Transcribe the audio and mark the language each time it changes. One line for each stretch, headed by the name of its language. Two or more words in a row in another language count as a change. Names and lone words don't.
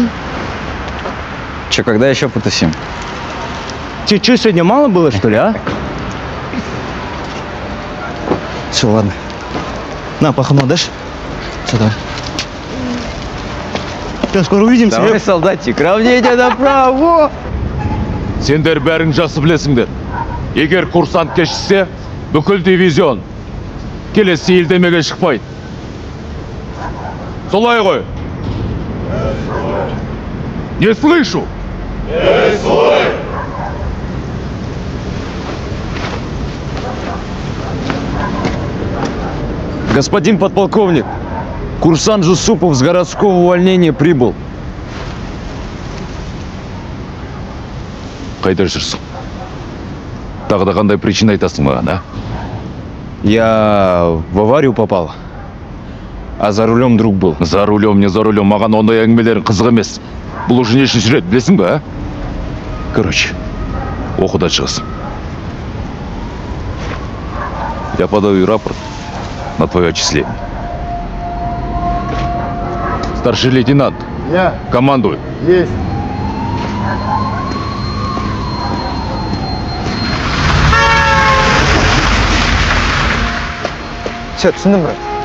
Russian: Че, когда еще потусим? Тебе что, сегодня мало было, что ли, а? Все, ладно. На, пахану дашь? Сюда. Все, скоро увидимся. Давай, солдатик, равнение направо!
Kazakh: Сендер бәрің жасы білесіңдер. Егер курсант кешсе, бүкіл дивизион келесі елдемеге шықпайды. Солай ғой.
Russian: Не слышу. Не слышу. Господин подполковник, курсант Жусупов с городского увольнения прибыл.
Kazakh: Қайда жүрсің? Тағы да қандай причина айтасың маған, а?
Russian: Я в аварию попал, а за рулем друг был. За рулем, не за рулем,
Kazakh: маған ондай әңгімелерің қызық емес. Бұл уже нешінші рет, білесің бе, а? Короче, оқудан шығасың.
Russian: Я подаю рапорт на твое отчисление. Старший лейтенант, командуй. Есть.
Kazakh: Все, түсіндім, брат.